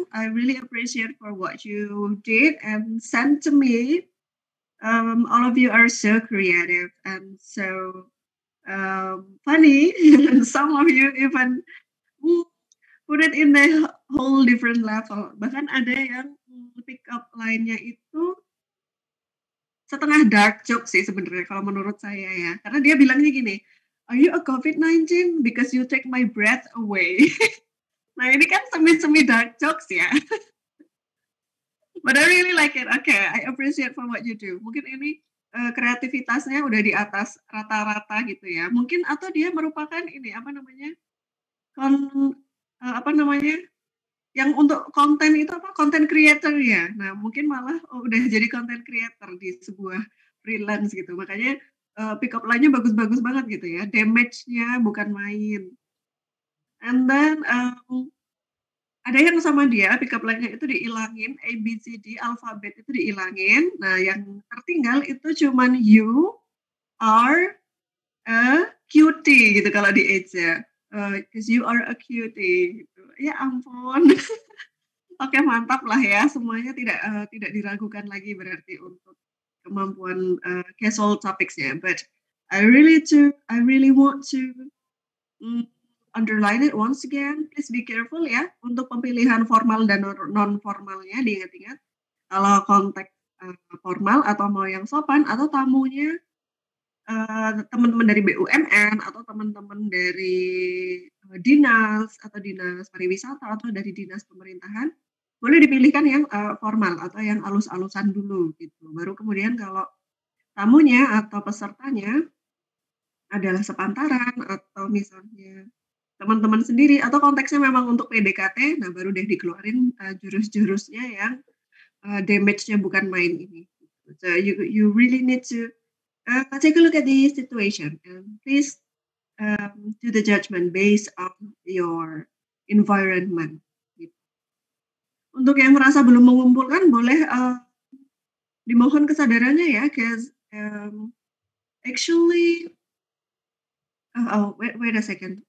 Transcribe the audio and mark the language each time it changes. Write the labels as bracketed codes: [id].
[en] I really appreciate for what you did and sent to me. All of you are so creative and so funny. And some of you even put it in a whole different level. [id] Bahkan ada yang pick up line-nya itu setengah dark joke sih sebenarnya kalau menurut saya ya. Karena dia bilangnya gini, [en] "Are you a COVID-19? Because you take my breath away." [id] Nah, ini kan semi-semi dark jokes ya. [en] But I really like it. Okay, I appreciate for what you do. [id] Mungkin ini kreativitasnya udah di atas rata-rata gitu ya. Mungkin atau dia merupakan ini apa namanya? Apa namanya? Yang untuk konten itu apa? Content creator ya. Nah, mungkin malah udah jadi content creator di sebuah freelance gitu. Makanya pick up line-nya bagus-bagus banget gitu ya. Damage-nya bukan main. [en] And then [id] ada yang sama dia, pick up line-nya itu dihilangin, A, B, C, D, alfabet itu dihilangin. Nah, yang tertinggal itu cuman [en] you are a cutie [id] gitu kalau di Eja. [en] Because you are a cutie [id] gitu. Ya ampun. Oke, mantap lah ya. Semuanya tidak diragukan lagi berarti untuk kemampuan casual topics-nya. [en] But I really want to underline it once again. Please be careful [id] ya untuk pemilihan formal dan non formalnya. Diingat-ingat kalau konteks formal atau mau yang sopan atau tamunya teman-teman dari BUMN atau teman-teman dari dinas atau dinas pariwisata atau dari dinas pemerintahan, boleh dipilihkan yang formal atau yang alus-alusan dulu gitu. Baru kemudian kalau tamunya atau pesertanya adalah sepantaran atau misalnya teman-teman sendiri atau konteksnya memang untuk PDKT, nah baru deh dikeluarin jurus-jurusnya yang damage-nya bukan main ini. [en] So you really need to take a look at the situation and please do the judgment based on your environment. [id] Gitu. Untuk yang merasa belum mengumpulkan boleh dimohon kesadarannya ya, [en] cause actually wait a second.